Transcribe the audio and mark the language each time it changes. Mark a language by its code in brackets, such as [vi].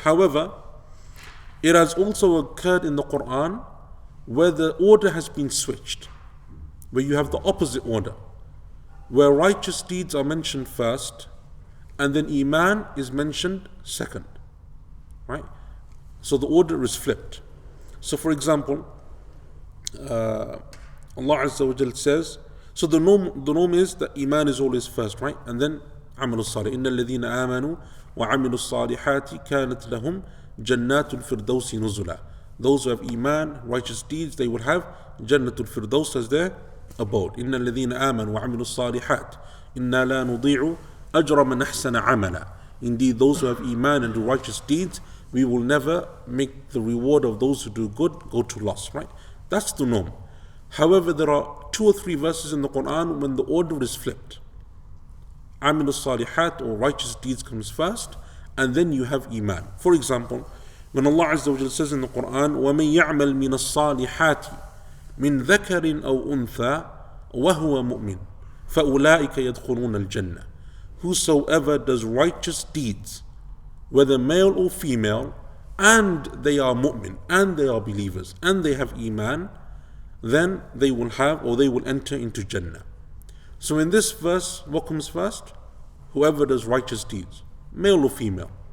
[en] However, it has also occurred in the Quran where the order has been switched, where you have the opposite order, where righteous deeds are mentioned first and then Iman is mentioned second, right? So the order is flipped. So for example, Allah Azza wa Jal says, so the norm is that Iman is always first, right? And then [ar] عملوا الصالحات إن الذين آمنوا وعملوا الصالحات كانت لهم جنات الفردوس نزلا. [en] Those who have Iman, righteous deeds, they will have Jannatul Firdaus as their abode. [ar] إن الذين آمنوا وعملوا الصالحات إنا لا نضيع أجر من أحسن عملا. [en] Indeed, those who have Iman and do righteous deeds, we will never make the reward of those who do good go to loss, right? That's the norm. However, there are 2 or 3 verses in the Quran when the order is flipped. Amil al-Salihat, or righteous deeds, comes first, and then you have Iman. For example, when Allah Azza wa Jalla says in the Quran, [ar] وَمَن يَعْمَلْ مِنَ الصَّالِحَاتِ مِن ذَكَرٍ أَوْ أُنثَى وَهُوَ مُؤْمِنٌ فَأُولَٰئِكَ يَدْخُلُونَ الْجَنَّةِ. [en] Whosoever does righteous deeds, whether male or female, and they are mu'min, and they are believers, and they have Iman, then they will have, or they will enter into Jannah. So in this verse, what comes first? Whoever does righteous deeds, male or female.